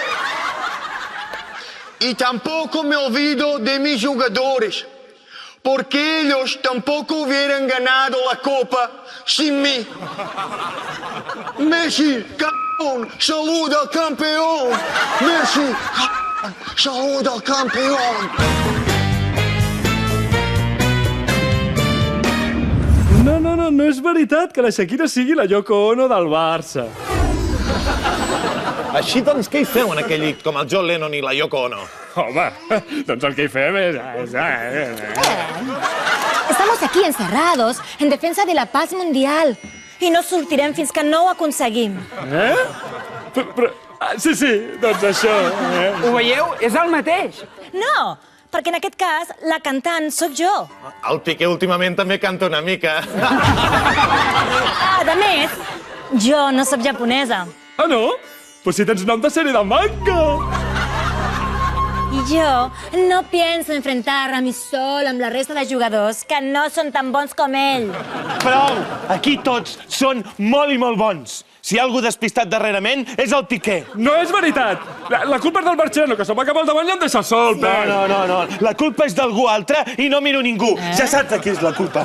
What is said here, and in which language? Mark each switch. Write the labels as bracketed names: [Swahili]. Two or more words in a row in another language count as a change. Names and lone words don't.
[Spanish] Y tampoco me olvido de mis jugadores, porque ellos tampoco hubieran ganado la Copa sin mí. Messi, campeón, saluda al campeón. Messi, saluda al campeón. [Catalan] No és veritat que la Shakira sigui la Yoko Ono del Barça. Així doncs, què hi feu en aquell llit com el John Lennon i la Yoko Ono? Home, doncs el que hi fem és... [Spanish] Estamos aquí encerrados en defensa de la paz mundial [Catalan] i no sortirem fins que no ho aconseguim. Sí, doncs això. Ho veieu? És el mateix. No, perquè en aquest cas la cantant sóc jo. El Piqué últimament també canta una mica. A més, jo no sóc japonesa. Ah, no? Pues si tens nom de sèrie de manga. I jo no [Spanish] pienso enfrentar a mi sol [Catalan] amb la resta de jugadors que no són tan bons com ell. Prou! Aquí tots són molt i molt bons. Si hi ha algú despistat darrerament, és el Piqué. No és veritat. La culpa és del Marciano, que se'm va cap al davant i em deixa sol, Pep. No. La culpa és d'algú altre i no miro ningú. Ja saps de qui és la culpa.